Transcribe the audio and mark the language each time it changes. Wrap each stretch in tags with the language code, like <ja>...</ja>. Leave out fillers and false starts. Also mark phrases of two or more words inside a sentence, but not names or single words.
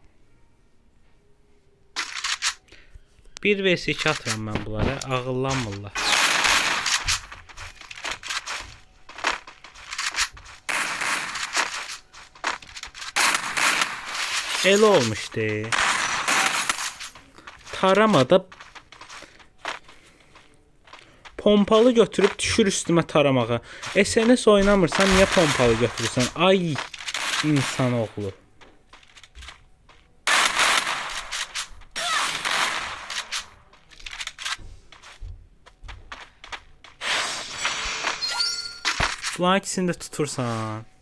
<az>1 vs 2 atıram mən bunlara, ağıllanmırlar. Elə olmuşdu.</az> <tr>Taramada pompalı götürüp düşür üstüme taramağa.</tr> <az>SNS oynamırsan niye pompalı götürürsən? Ay insanoğlu. Bunların ikisini de tutursan.</az>